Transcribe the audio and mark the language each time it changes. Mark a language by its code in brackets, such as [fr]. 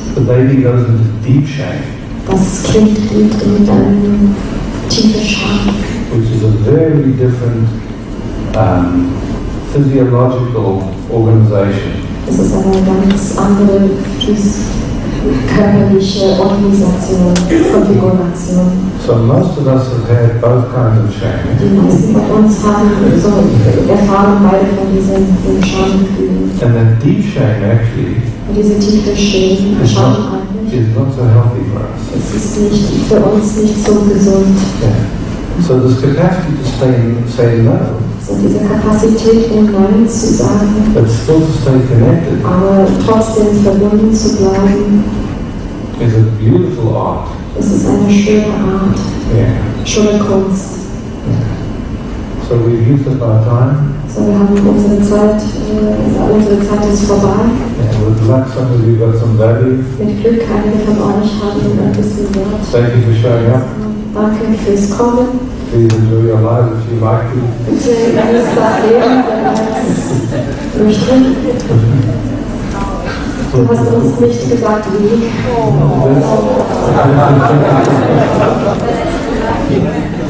[en] the baby goes into deep shame, [de] das Kind geht in eine tiefe Scham, [en] which is a very different physiological organization. [de] Das ist eine ganz andere körperliche Organisation, Konfiguration. [en] So most of us have had both kinds of shame. [de] Die meisten von uns haben erfahren beide von diesen Schamgefühlen. [en] And that deep shame actually [de] Und diese tiefe Scham eigentlich, [en] is not so healthy for us. [de] es ist für uns nicht so gesund. [en] Yeah. So this capacity to say no, [de] So diese Kapazität, Nein zu sagen, [en] but still to stay connected, [de] aber trotzdem verbunden zu bleiben, [en] is a beautiful art. [de] es ist eine schöne Art, [en] Yeah. [de] schöne Kunst. [en] So we've used up our time. [de] So, wir haben unsere Zeit ist vorbei. [en] And with luck, some of you got some value. [de] Mit Glück, einige von euch haben ein bisschen Wert. [en] Thank you for showing up. [de] Danke fürs Kommen. [en] Please enjoy your life if you like to. [de] Bitte genießt das Leben, wenn ihr es möchtet. Du hast uns nicht gesagt, wie.